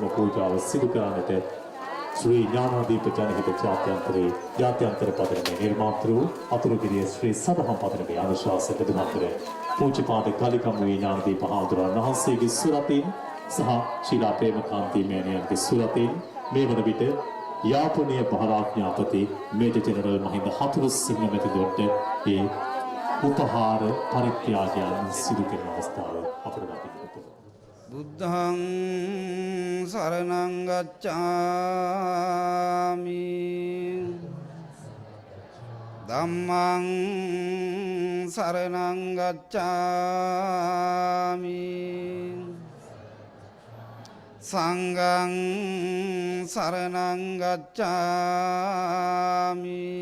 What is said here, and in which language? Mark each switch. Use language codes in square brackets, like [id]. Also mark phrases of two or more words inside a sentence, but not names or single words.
[si] පූජාව සිදු කරන්නට ශ්‍රී ඥානාදීප ජනහිත ජාත්‍යන්තර පදනමේ නිර්මාතෘ අතුරුගිරිය ශ්‍රී සදහම් පදනමේ අනුශාසක දුමතර පූජ්‍යපාද ගලිකමුවේ ඥානදීප හාමුදුරුවන් වහන්සේගේ සුරතින් සහ ශීලා ප්‍රේමකාන්ති මෑණියන්ගේ සුරතින් මේ වන විට යාපනීය බහරාඥාපති මේජර් ජෙනරල් මහින්ද හතුරුසිංහ මැතිතුමන්ට ඒ උපහාර පරිත්‍යාගයන් සිදු කරන අවස්ථාව අපට දකින්නට [pi] බුද්ධං සරණං ගච්ඡාමි ධම්මං සරණං ගච්ඡාමි සංඝං සරණං ගච්ඡාමි